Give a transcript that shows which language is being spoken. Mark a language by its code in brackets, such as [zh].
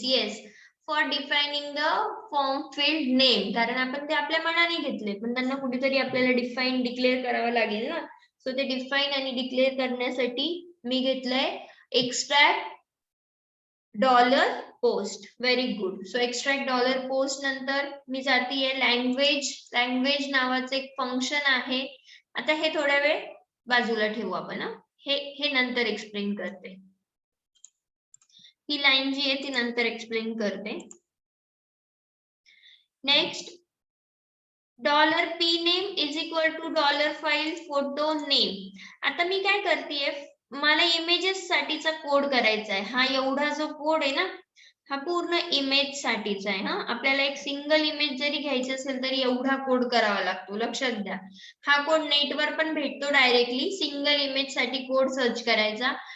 [en] Yes, for defining the form field name. [mr] कारण आपण ते आपल्या मनाने घेतले पण त्यांना कुठेतरी आपल्याला डिफाइन डिक्लेअर करावं लागेल ना. सो ते डिफाइन आणि डिक्लेअर करण्यासाठी मी घेतलंय extract dollar post. Very good. So extract dollar post नंतर मी जातीये लँग्वेज. लँग्वेज नावाचं एक फंक्शन आहे. आता हे थोडा वेळ बाजूला ठेवू आपण. हे नंतर एक्सप्लेन करते. ही लाईन जी आहे ती नंतर एक्सप्लेन करते. Next, dollar P name is equal two dollar file photo name. आता मी काय करतेय, मला इमेजेस साठीचा कोड करायचा आहे. हा एवढा जो कोड आहे ना हा पूर्ण इमेज साठीचा आहे. आपल्याला एक सिंगल इमेज जरी घ्यायची असेल तरी एवढा कोड करावा लागतो, लक्षात घ्या. हा कोड नेटवर पण भेटतो डायरेक्टली. सिंगल इमेज साठी कोड सर्च करायचा.